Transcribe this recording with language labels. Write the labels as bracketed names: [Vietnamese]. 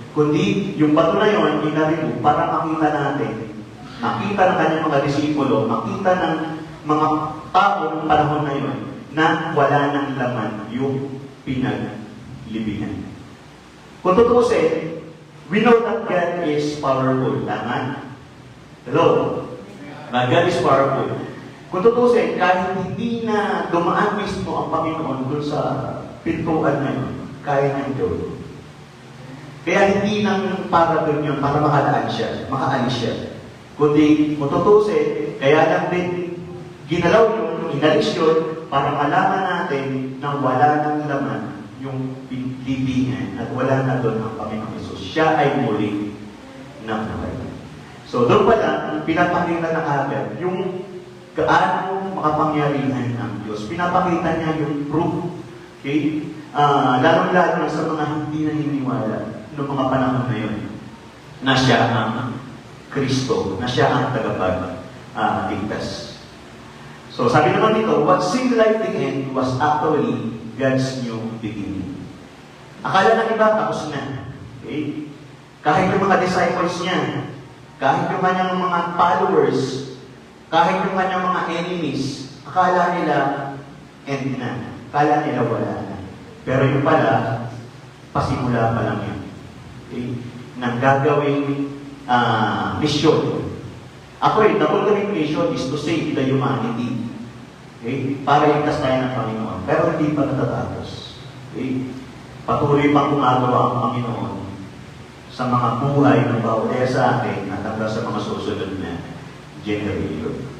[Filipino] Kundi yung bato na yun, inarinig para makita natin, makita ng kanyang mga disipulo, makita ng mga tao ng panahon na yun, na wala ng laman yung pinaglibingan. Kung tutusin, [English] we know that God is powerful. [Filipino] Tama? [English] Hello? God is powerful. [Filipino] Kung tutusin, kahit hindi na dumaan mismo ang Panginoon doon sa pintuan na yun, kaya niyang gawin. Kaya hindi lang para doon yun, para makaalis siya. Kundi, kung tutusin, kaya lang din ginalaw yun, inalis yun, para malaman natin na wala ng laman yung libingan at wala na doon ang Panginoong Jesus. Siya ay muli nabuhay. So, doon pala, pinapakita na agad yung gaano makapangyarihan ng Diyos. Pinapakita niya yung proof. Okay? Lalong-lalo sa mga hindi naniniwala noong mga panahon na yun, na siya ang Kristo, na siya ang tagapagligtas. [English] So, [Filipino] sabi naman dito, [English] what seemed like the end was actually God's new beginning. [Filipino] Akala ng iba, tapos na. Okay? Kahit yung mga disciples niya, kahit yung kanyang mga followers, kahit yung kanyang mga enemies, akala nila end na. Akala nila wala na. Pero yung pala, pasimula pa lang yun. Okay? Nang gagawing mission. [English] Ako the ultimate mission is to save the humanity. [Filipino] Okay? Para iligtas tayo ng Panginoon. Pero hindi pa natatapos. Okay? Patuloy pang gumagawa ang Panginoon sa mga buhay ng bawat sa atin at hanggang sa mga susunod na generation.